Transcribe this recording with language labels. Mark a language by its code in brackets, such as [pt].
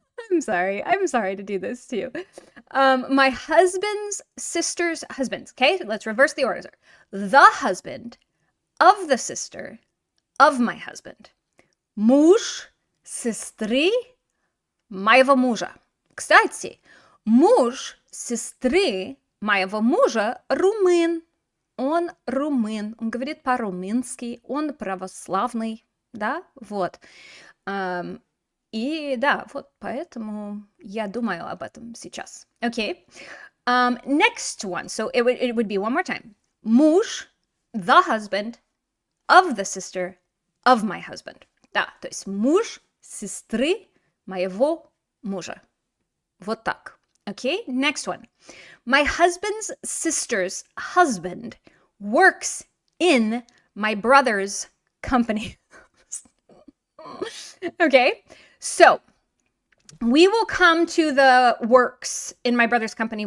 [en] I'm sorry to do this to you. My husband's sister's husband. Okay, let's reverse the order. The husband of the sister of my husband. [ru] Муж сестры моего мужа. Кстати, муж сестры моего мужа румын. Он румын. Он говорит по-румынски. Он православный. Да, вот. И да, вот поэтому я думаю об этом сейчас. [en] Okay. Next one. So it would be one more time. Муж, the husband of the sister of my husband. [ru] Да, то есть муж сестры моего мужа. [en] Вот так. Okay, next one. My husband's sister's husband works in my brother's company. Okay. So we will come to the works in my brother's company.